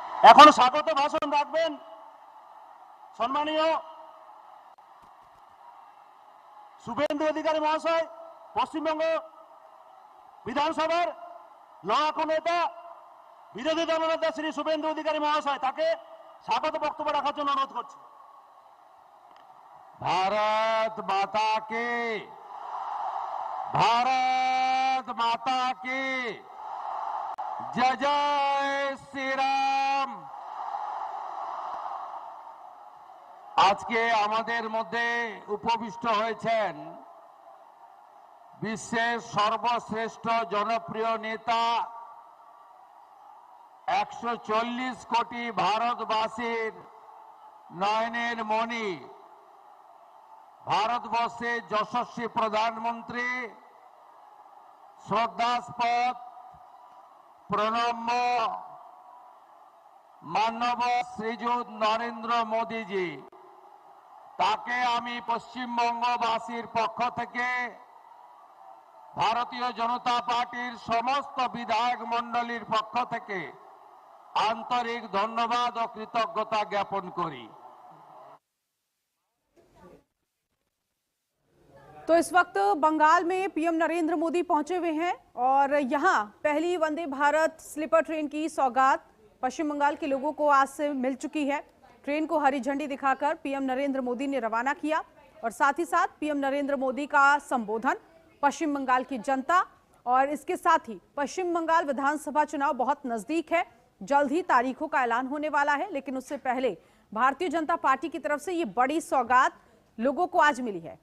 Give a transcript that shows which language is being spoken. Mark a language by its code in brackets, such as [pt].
[bn] এখন স্বাগত ভাষণ রাখবেন সম্মানীয় শুভেন্দু অধিকারী মহাশয়, পশ্চিমবঙ্গ বিধানসভার লড়াকু নেতা বিরোধী দলনেতা শ্রী শুভেন্দু অধিকারী মহাশয়, তাকে স্বাগত বক্তব্য রাখার জন্য অনুরোধ করছি। [hi] भारत माता की, भारत माता की जय जय श्री राम। [bn] আজকে আমাদের মধ্যে উপবিষ্ট হয়েছেন বিশ্বের সর্বশ্রেষ্ঠ জনপ্রিয় নেতা, 140 কোটি ভারতবাসীর নয়নের মণি, ভারতবর্ষের যশস্বী প্রধানমন্ত্রী, শ্রদ্ধাস্পদ প্রণম্য মাননীয় শ্রীযুত নরেন্দ্র মোদীজি, তাকে আমি পশ্চিমবঙ্গবাসীর পক্ষ থেকে ভারতীয় জনতা পার্টির সমস্ত বিধায়ক মণ্ডলীর পক্ষ থেকে আন্তরিক ধন্যবাদ ও কৃতজ্ঞতা জ্ঞাপন করি। [hi] तो इस वक्त बंगाल में पीएम नरेंद्र मोदी पहुंचे हुए हैं और यहां पहली वंदे भारत स्लीपर ट्रेन की सौगात पश्चिम बंगाल के लोगों को आज से मिल चुकी है। ट्रेन को हरी झंडी दिखाकर पीएम नरेंद्र मोदी ने रवाना किया और साथ ही साथ पीएम नरेंद्र मोदी का संबोधन पश्चिम बंगाल की जनता, और इसके साथ ही पश्चिम बंगाल विधानसभा चुनाव बहुत नजदीक है, जल्द ही तारीखों का ऐलान होने वाला है, लेकिन उससे पहले भारतीय जनता पार्टी की तरफ से ये बड़ी सौगात लोगों को आज मिली है।